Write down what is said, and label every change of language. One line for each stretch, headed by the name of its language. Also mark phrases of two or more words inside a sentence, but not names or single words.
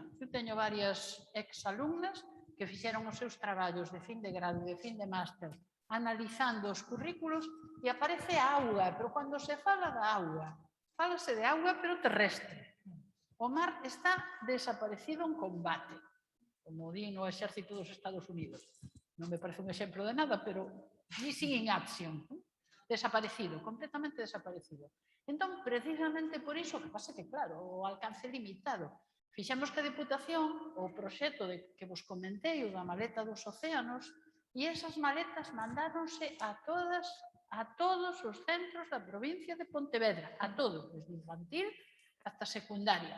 Galician: Eu teño varias exalumnas que fixeron os seus traballos de fin de grado, de fin de máster, analizando os currículos e aparece a auga, pero cando se fala da auga, fálase de auga pero terrestre. O mar está desaparecido en combate, como di no exército dos Estados Unidos. Non me parece un exemplo de nada, pero
English: missing in action.
Galician: Desaparecido, completamente desaparecido. Entón, precisamente por iso, que pasa que, claro, o alcance limitado. Fixemos que a Deputación, o proxecto que vos comentei, o da maleta dos océanos, e esas maletas mandáronse a todos os centros da provincia de Pontevedra, a todos, desde infantil hasta secundaria.